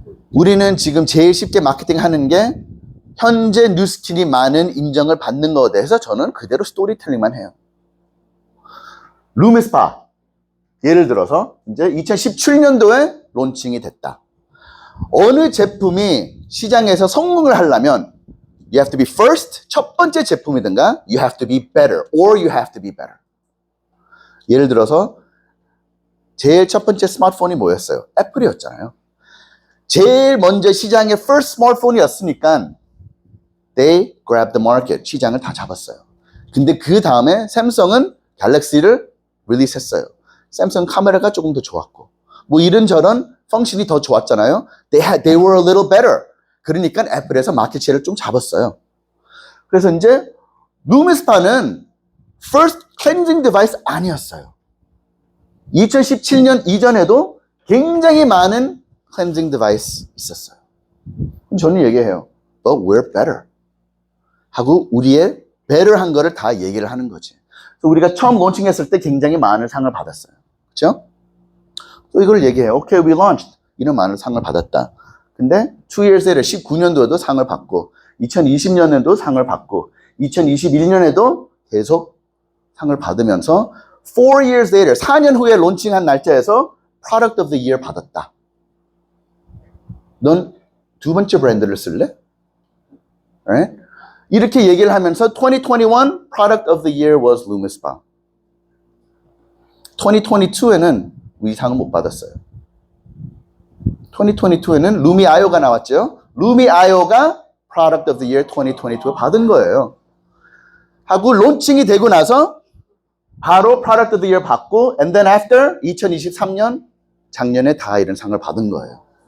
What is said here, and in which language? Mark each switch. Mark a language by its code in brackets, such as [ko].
[ko] 우리는 지금 제일 쉽게 마케팅 하는 게 현재 뉴스킨이 많은 인정을 받는 것에 대해서 저는 그대로 스토리텔링만 해요. 루미스파. 예를 들어서 이제 2017년도에 론칭이 됐다. 어느 제품이 시장에서 성공을 하려면 [en] you have to be first, [ko] 첫 번째 제품이든가 [en] you have to be better or you have to be better. [ko] 예를 들어서 제일 첫 번째 스마트폰이 뭐였어요? 애플이었잖아요. 제일 먼저 시장의 first 스마트폰이었으니까 [en] they grabbed the market. [ko] 시장을 다 잡았어요. 근데 그 다음에 샘성은 갤럭시를 릴리스했어요. 샘성 카메라가 조금 더 좋았고 뭐 이런저런 펑션이 더 좋았잖아요. [en] They were a little better. [ko] 그러니까 애플에서 마켓쉐어를 좀 잡았어요. 그래서 이제 루미스파는 first cleansing device 아니었어요. 2017년 이전에도 굉장히 많은 cleansing device 있었어요. 저는 얘기해요. [en] But we're better. [ko] 하고 우리의 better 한 거를 다 얘기를 하는 거지. 그래서 우리가 처음 론칭했을 때 굉장히 많은 상을 받았어요. 그렇죠? 또 이걸 얘기해요. [en] Okay, we launched. [ko] 이런 많은 상을 받았다. 근데 [en] 2 years later, [ko] 19년도에도 상을 받고 2020년에도 상을 받고 2021년에도 계속 상을 받으면서 [en] 4 years later, [ko] 4년 후에 론칭한 날짜에서 Product of the Year 받았다. 넌 두 번째 브랜드를 쓸래? [en] Right? [ko] 이렇게 얘기를 하면서 [en] 2021 Product of the Year was LumiSpa. [ko] 2022에는 이 상을 못 받았어요. 2022에는 루미 아이오가 나왔죠. 루미 아이오가 Product of the Year 2022에 받은 거예요. 하고 론칭이 되고 나서 바로 Product of the Year 받고 [en] and then after [ko] 2023년 작년에 다 이런 상을 받은 거예요.